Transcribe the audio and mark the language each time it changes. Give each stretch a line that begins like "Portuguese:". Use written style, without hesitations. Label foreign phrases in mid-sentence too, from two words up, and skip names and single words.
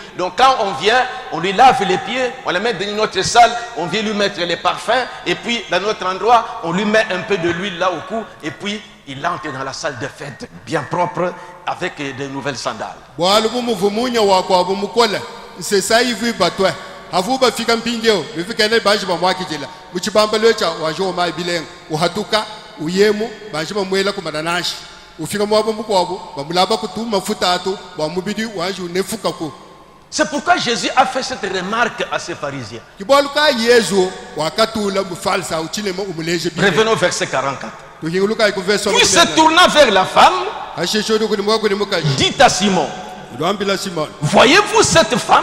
French: Donc quand on vient, on lui lave les pieds, on les met dans notre salle, on vient lui mettre les parfums, et puis dans notre endroit, on lui met un peu de l'huile là au cou, et puis il entre dans la salle de fête, bien propre, avec de nouvelles sandales. C'est ça, il veut pas toi.
Luba-Katanga: Avuba fika mpingeo, bifika ne baji ba mwakijela. Muchibamba lecha wajo mai bileng, uhatuka, uyemu, baji ba mwela kumadanashi. Ufika mwabo mkwabo, ba mulaba kutuma futatu, ba mubidi wajo nefuka ko.
French: C'est pourquoi Jésus a fait cette remarque à ces pharisiens. Revenons au verset 44. Puis se tournant vers la femme, dit à Simon, voyez-vous cette femme?